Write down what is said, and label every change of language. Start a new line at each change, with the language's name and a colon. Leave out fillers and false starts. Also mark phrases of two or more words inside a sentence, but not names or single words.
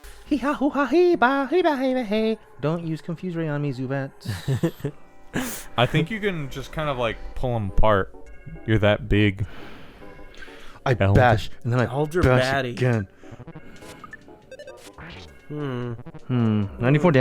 English: Hee ha hoo ha hee ba hee ba hey ba hey. Don't use confuse ray on me, Zubat. I think you can just kind of like pull them apart. You're that big. I bash and then I Elder bash baddie. again. 94